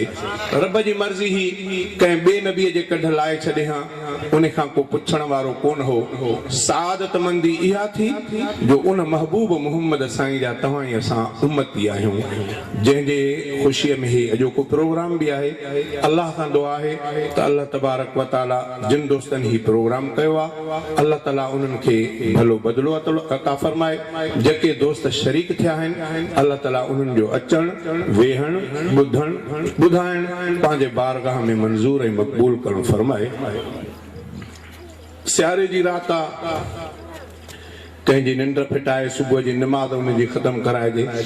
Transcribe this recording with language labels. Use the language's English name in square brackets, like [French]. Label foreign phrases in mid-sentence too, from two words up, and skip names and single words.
[Sindhi] रब जी मर्ज़ी ही कंहिं ॿिए नबीअ जे कढ लाए छॾे हा, उन खां को पुछण वारो कोन हो। सादत मंदी इहा थी जो उन महबूब मोहम्मद साईं जा तव्हां ऐं असां उम्मती आहियूं, जंहिंजे ख़ुशीअ में ही अॼोको प्रोग्राम बि आहे। अल्लाह खां दुआ आहे त अल्लाह तबारक व तआला जिन दोस्तनि ही प्रोग्राम कयो आहे, अल्लाह ताला उन्हनि खे भलो बदिलो अता फरमाए। जेके दोस्त शरीक थिया आहिनि, अल्लाह ताला उन्हनि जो अचण वेहण ॿुधण ॿुधाइण पंहिंजे बारगाह में मंज़ूर ऐं मक़बूल करणु फरमाए। सियारे जी रात आहे, कंहिंजी निंड फिटाए सुबुह जी निमाज़ उनजी ख़तम कराइजे।